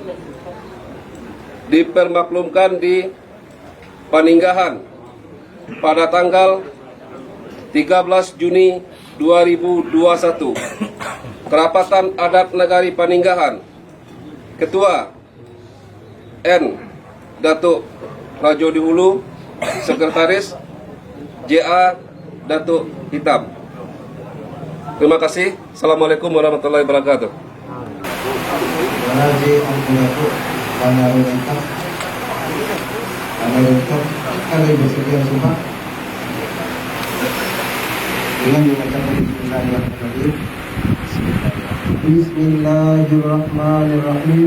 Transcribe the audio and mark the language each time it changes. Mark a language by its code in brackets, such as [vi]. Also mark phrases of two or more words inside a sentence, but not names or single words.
[id] Dipermaklumkan di Paninggahan pada tanggal 13 Juni 2021. Kerapatan Adat Nagari Paninggahan, Ketua N. Datuk Rajo Dihulu, Sekretaris JA Datuk Hitam. Terima kasih. [ar] السلام عليكم ورحمة الله وبركاته. [id] Kalian bersedia semua dengan membacakan Bismillahirrahmanirrahim.